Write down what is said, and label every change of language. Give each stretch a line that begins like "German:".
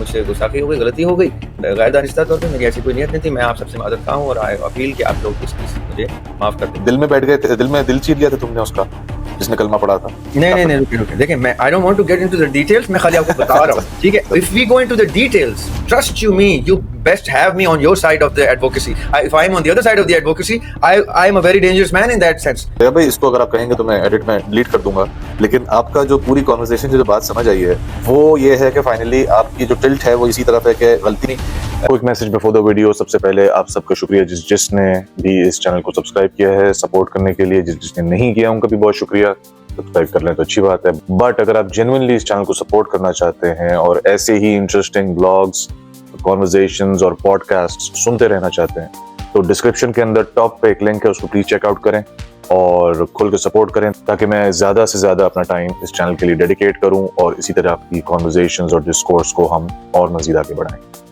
Urdu: سے گستاخی ہو گئی, غلطی ہو گئی, غیر دانستہ طور پہ, میری ایسی کوئی نیت نہیں تھی. میں آپ سب سے معذرت خواہ ہوں اور اپیل کہ آپ لوگ اس کی مجھے معاف کر دیں. دل میں بیٹھ گئے تھے, دل میں دل چیر لیا تھا تم نے اس کا جس نے کلمہ پڑھا تھا. نہیں رکے دیکھیں, میں
English: I don't want to get into the details,
Urdu: میں خالی آپ کو بتا رہا ہوں, ٹھیک ہے.
English: If we go into the details, trust you me, you best have me on your side of the advocacy. If I am on the other side of the advocacy, I am a very dangerous man in that sense.
Urdu: بھائی اس کو اگر آپ کہیں گے تو میں edit میں delete کر دوں گا, لیکن آپ کا جو پوری کانورسیشن جو بات سمجھ آئی ہے وہ یہ ہے کہ فائنلی آپ کی جو ٹلٹ ہے وہ اسی طرف ہے کہ غلطی نہیں.
English: Quick message before the video.
Urdu: سب سے پہلے آپ سب کا شکریہ جس نے بھی اس چینل کو سبسکرائب کیا ہے سپورٹ کرنے کے لیے. جس نے نہیں کیا ان کا بھی بہت شکریہ. سبسکرائب کر لیں تو اچھی بات ہے, بٹ اگر آپ جینوئنلی اس چینل کو سپورٹ کرنا چاہتے ہیں اور ایسے ہی انٹرسٹنگ بلاگز, کانورسیشنز اور پوڈ کاسٹ سنتے رہنا چاہتے ہیں تو ڈسکرپشن کے اندر ٹاپ پہ ایک لنک ہے, اس کو پلیز چیک آؤٹ کریں اور کھل کے سپورٹ کریں تاکہ میں زیادہ سے زیادہ اپنا ٹائم اس چینل کے لیے ڈیڈیکیٹ کروں اور اسی طرح کی کانورسیشنز اور ڈسکورس کو ہم اور مزید آگے بڑھائیں.